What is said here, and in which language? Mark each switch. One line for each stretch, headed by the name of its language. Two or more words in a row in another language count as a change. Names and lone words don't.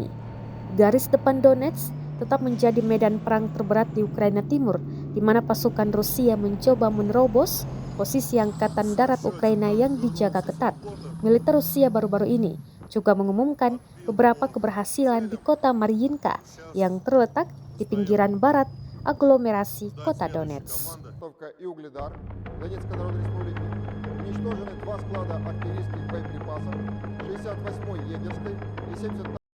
Indonesian: Garis depan Donetsk tetap menjadi medan perang terberat di Ukraina Timur, di mana pasukan Rusia mencoba menerobos posisi Angkatan Darat Ukraina yang dijaga ketat. Militer Rusia baru-baru ini juga mengumumkan beberapa keberhasilan di kota Mariinka yang terletak di pinggiran barat aglomerasi kota Donetsk.
Russian: Донецкой Народной Республики. Уничтожены 2 склада артиллерийских боеприпасов 68-й егерской и 72-й